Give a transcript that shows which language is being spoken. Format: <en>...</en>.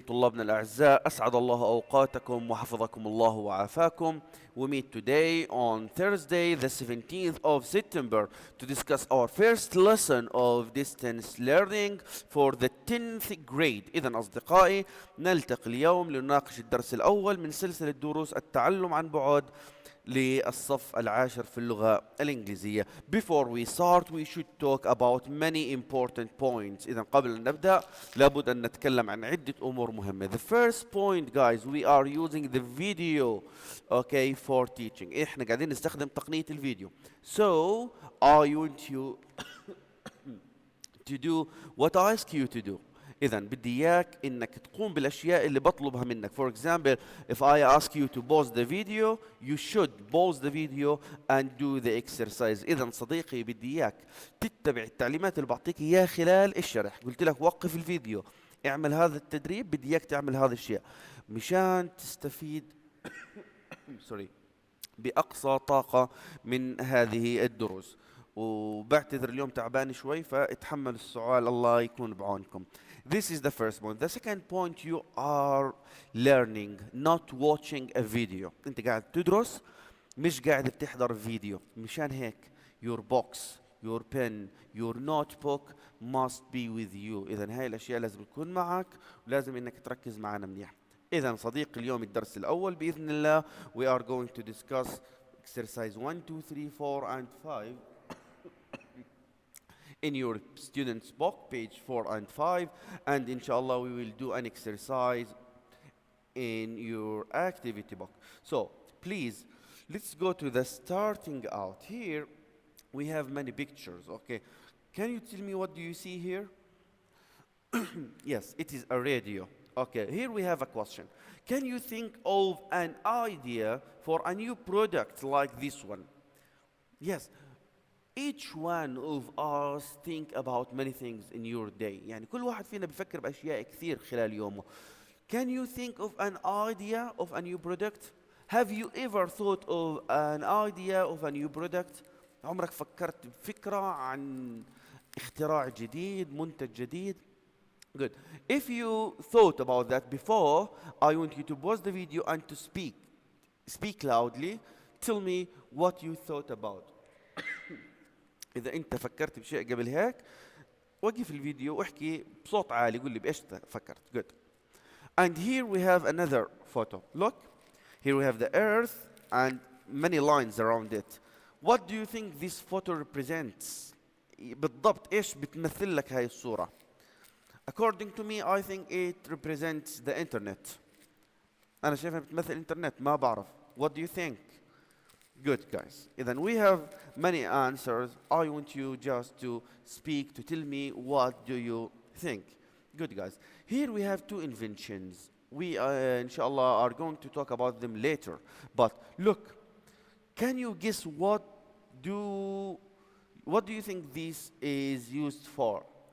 <ar>طلابنا الأعزاء، أسعد الله أوقاتكم وحفظكم الله وعافاكم.</ar> <en>We meet today on Thursday the 17th of September to discuss our first lesson of distance learning for the 10th grade.</en> <ar>إذن أصدقائي، نلتقي اليوم لنناقش الدرس الأول من سلسلة دروس التعلم عن بعد للصف العاشر في اللغة الإنجليزية.</ar> <en>Before we start, we should talk about many important points.</en> <ar>إذا قبل أن نبدأ لابد أن نتكلم عن عدة أمور مهمة.</ar> <en>The first point, guys, we are using the video, okay, for teaching.</en> <ar>إحنا قاعدين نستخدم تقنية الفيديو.</ar> <en>So I want you to do what I ask you to do.</en> <ar>إذن بدي إياك إنك تقوم بالأشياء اللي بطلبها منك.</ar> <en>For example, if I ask you to pause the video, you should pause the video and do the exercise.</en> <ar>إذن صديقي بدي إياك تتبع التعليمات اللي بعطيك إياها خلال الشرح. قلت لك وقف الفيديو، اعمل هذا التدريب، بدي إياك تعمل هذا الشيء مشان تستفيد بأقصى طاقة من هذه الدروس. وبعتذر اليوم تعبان شوي، فاتحمل السؤال، الله يكون بعونكم.</ar> <en>This is the first point. The second point, you are learning, not watching a video.</en> <ar>انت قاعد تدرس، مش قاعد بتحضر فيديو. مشان هيك</ar> <en>your box, your pen, your notebook must be with you.</en> <ar>إذن هاي الأشياء لازم تكون معك، ولازم إنك تركز معنا منيح. إذن صديقي، اليوم الدرس الأول بإذن الله</ar> <en>we are going to discuss exercise 1, 2, 3, 4 and 5 in your student's book, page 4 and 5, and inshallah we will do an exercise in your activity book. So please, let's go to the starting out. Here we have many pictures, okay? Can you tell me what do you see here? Yes, it is a radio. Okay, here we have a question. Can you think of an idea for a new product like this one? Yes. Each one of us think about many things in your day.</en> <ar>يعني كل واحد فينا بيفكر بأشياء كثير خلال يومه.</ar> <en>Can you think of an idea of a new product? Have you ever thought of an idea of a new product?</en> <ar>عمرك فكرت بفكرة عن اختراع جديد، منتج جديد؟</ar> <en>Good. If you thought about that before, I want you to pause the video and to speak loudly. Tell me what you thought about.</en> <ar>إذا أنت فكرت بشيء قبل هيك، وقف الفيديو واحكي بصوت عالي، قول لي بإيش فكرت.</ar> <en>Good. And here we have another photo. Look, here we have the earth and many lines around it. What do you think this photo represents?</en> <ar>بالضبط إيش بتمثل لك هاي الصورة؟</ar> <en>According to me, I think it represents the internet.</en> <ar>أنا شايفها بتمثل الإنترنت، ما بعرف.</ar> <en>What do you think? Good, guys. Then we have many answers. I want you just to speak, to tell me what do you think. Good, guys. Here we have two inventions. We, inshallah, are going to talk about them later. But look, can you guess what do you think this is used for?</en>